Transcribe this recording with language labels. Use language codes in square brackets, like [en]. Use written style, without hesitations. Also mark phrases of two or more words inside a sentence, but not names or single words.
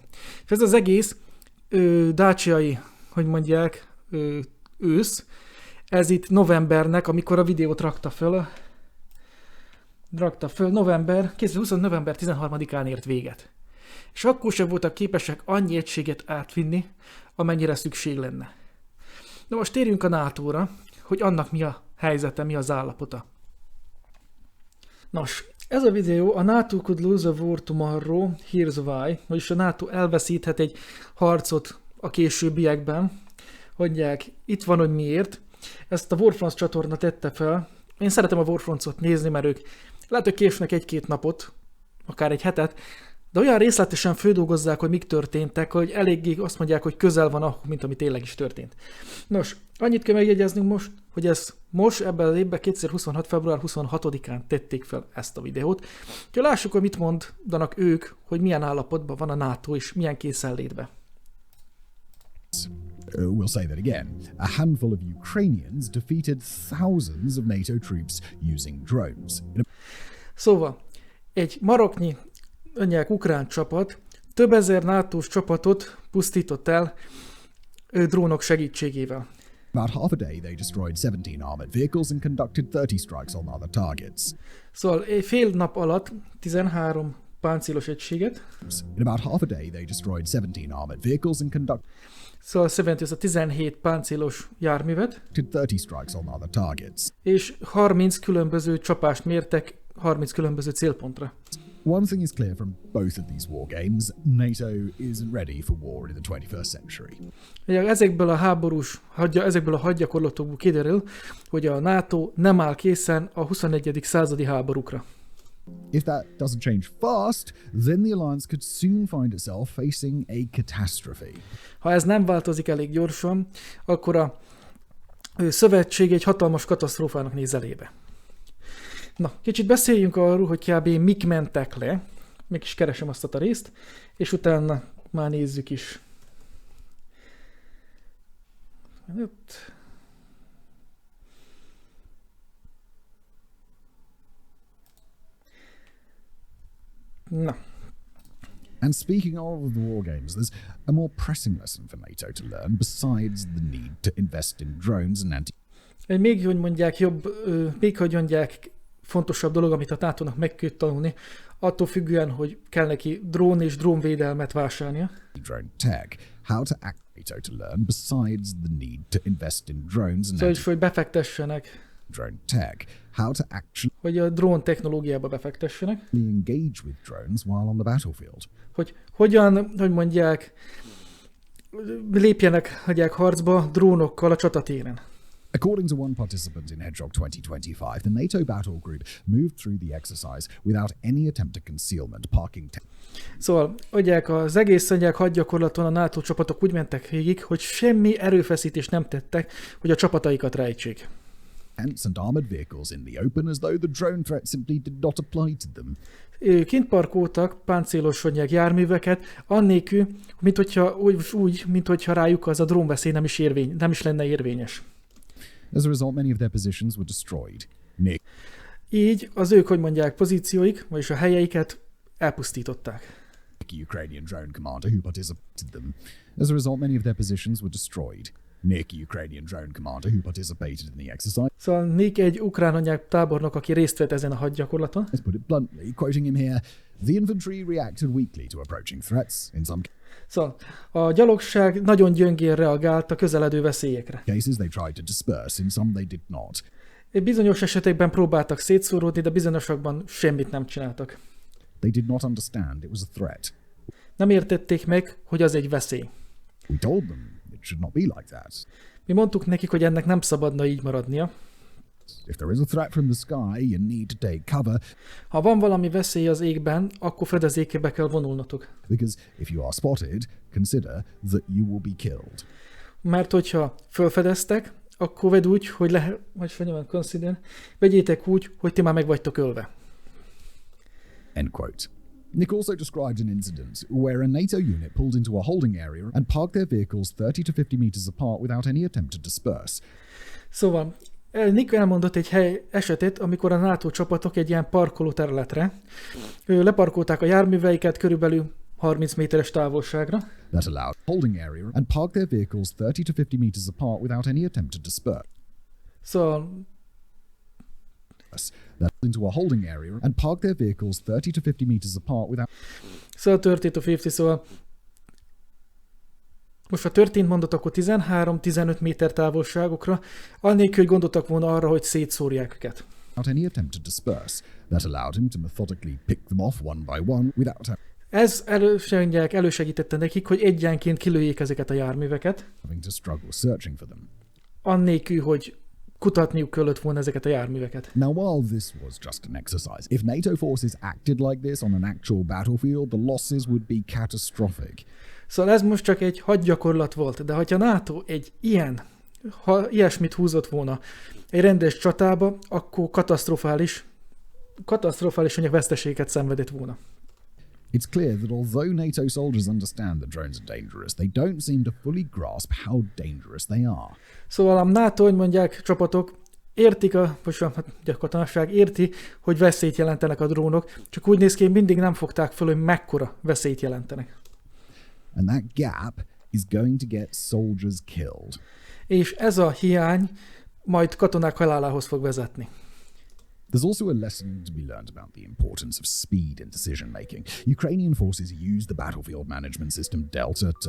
[hu] És ez az egész dáciai, hogy mondják, ősz, ez itt novembernek, amikor a videót rakta föl, november 13-án ért véget. És akkor sem voltak képesek annyi egységet átvinni, amennyire szükség lenne. Na most térjünk a NATO-ra, hogy annak mi a helyzete, mi az állapota. Nos, ez a videó a NATO could lose a war tomorrow, here's why, vagyis a NATO elveszíthet egy harcot a későbbiekben. Mondják, itt van, hogy miért. Ezt a WarFronts csatorna tette fel. Én szeretem a WarFrontsot nézni, mert ők lehet, hogy késnek 1-2 napot, akár egy hetet, de olyan részletesen földolgozzák, hogy mik történtek, hogy eléggé azt mondják, hogy közel van ahhoz, mint ami tényleg is történt. Nos, annyit kell megjegyeznünk most, hogy ez most ebben az évben 2026. február 26-án tették fel ezt a videót. Úgyhogy lássuk, hogy mit mondanak ők, hogy milyen állapotban van a NATO és milyen készenlétben. [en] We'll say that again. A handful of Ukrainians defeated thousands of NATO troops using drones. [hu] Szóval, egy maroknyi ukrán csapat több ezer NATO-s csapatot pusztított el drónok segítségével. [en] About half a day they destroyed 17 armored vehicles and conducted 30 strikes on other targets. [hu] Szóval fél nap alatt 13 páncélos egységet. [en] In about half a day they destroyed 17 armored vehicles and conducted [hu] Szóval 17 páncélos járművet. [en] 30 strikes on other targets. [hu] És 30 különböző csapást mértek 30 különböző célpontra. [en] One thing is clear from both of these war games, NATO isn't ready for war in the 21st century. [hu] Ezekből a hadgyakorlatokból kiderül, hogy a NATO nem áll készen a 21. századi háborúkra. [en] If that doesn't change fast, then the alliance could soon find itself facing a catastrophe. [hu] Ha ez nem változik elég gyorsan, akkor szövetség egy hatalmas katasztrófának néz elébe. Na, kicsit beszéljünk arról, hogy kb. Mik mentek le, még is keresem azt a részt, és utána már nézzük is. Na. [en] And speaking of the war games, there's a more pressing lesson for NATO to learn besides the need to invest in drones and [hu] Még hogy mondják, fontosabb dolog, amit a NATO-nak meg kell tanulni, attól függően, hogy kell neki drón és drónvédelmet vásárolnia. [en] Drone tech. How to act NATO to learn besides the need to invest in drones and [hu] Szóval is, hogy befektessenek. [en] Drone tech. How to actually [hu] Hogy a drón technológiába befektessenek. [en] engage with drones while on the battlefield. [hu] Hogy hogyan, hogy mondják, lépjenek, hagyják harcba drónokkal a csatatéren. [en] According to one participant in Hedgehog 2025, the NATO battle group moved through the exercise without any attempt at concealment, parking [hu] Szóval, az egész hadgyakorlaton a NATO csapatok úgy mentek végig, hogy semmi erőfeszítést nem tettek, hogy a csapataikat rejtsék. [en] tanks and armored vehicles in the open as though the drone threat simply did not apply to them. [hu] Kint parkoltak páncélos járműveket, annélkül, minthogyha rájuk az a drónveszély nem is lenne érvényes. [en] As a result, many of their positions were destroyed. [hu] Így az ők, pozícióik, vagyis a helyeiket elpusztították. [en] Ukrainian drone commander who participated in them. As a result, many of their positions were destroyed. Nick, Ukrainian drone commander who participated in the exercise. [hu] Szóval Nick egy ukrán tábornok, aki részt vett ezen a hadgyakorlaton. [en] Let's put it bluntly, quoting him here, the infantry reacted weakly to approaching threats. In some [hu] Szóval a gyalogság nagyon gyöngén reagált a közeledő veszélyekre. [en] cases, they tried to disperse. In some, they did not. [hu] Bizonyos esetekben próbáltak szétszóródni, de bizonyosakban semmit nem csináltak. [en] They did not understand it was a threat. [hu] Nem értették meg, hogy az egy veszély. [en] We told them it should not be like that. [hu] Mi mondtuk nekik, hogy ennek nem szabadna így maradnia. [en] If there is a threat from the sky, you need to take cover. [hu] Ha van valami veszély az égben, akkor fedezékébe kell vonulnotok. [en] Because if you are spotted, consider that you will be killed. [hu] Mert hogyha felfedeztek, akkor vedd úgy, hogy vegyétek úgy, hogy ti már meg vagytok ölve. [en] End quote. Nick also described an incident where a NATO unit pulled into a holding area and parked their vehicles 30 to 50 meters apart without any attempt to disperse. [hu] Szóval Nick elmondott egy esetet, amikor a NATO csapatok egy ilyen parkoló területre leparkolták a járműveiket körülbelül 30 méteres távolságra. [en] That allowed holding area and parked their vehicles 30 to 50 meters apart without any attempt to disperse. [hu] Szóval [en] that into a holding area and parked their vehicles 30 to 50 meters apart without. [hu] Szóval 30 to 50, szóval most ha történt mondott, akkor 13-15 méter távolságokra, annélkül, hogy gondoltak volna arra, hogy szétszórják őket. [en] Without any attempt to disperse. That allowed him to methodically pick them off one by one without [hu] Ez elősegítette nekik, hogy egyenként kilőjék ezeket a járműveket. [en] having to struggle searching for them. [hu] Annélkül, hogy kutatniuk kellett volna ezeket a járműveket. [en] Now, while this was just an exercise, if NATO forces acted like this on an actual battlefield, the losses would be catastrophic. [hu] Szóval ez most csak egy hadgyakorlat volt, de ha NATO ilyesmit húzott volna egy rendes csatába, akkor katasztrofális veszteséget szenvedett volna. [en] It's clear that although NATO soldiers understand that drones are dangerous, they don't seem to fully grasp how dangerous they are. [hu] Szóval a NATO, csapatok értik, a katonaság érti, hogy veszélyt jelentenek a drónok, csak úgy néz ki, hogy mindig nem fogták föl, hogy mekkora veszélyt jelentenek. [en] And that gap is going to get soldiers killed. [hu] És ez a hiány majd katonák halálához fog vezetni. [en] There's also a lesson to be learned about the importance of speed in decision making. Ukrainian forces use the battlefield management system Delta to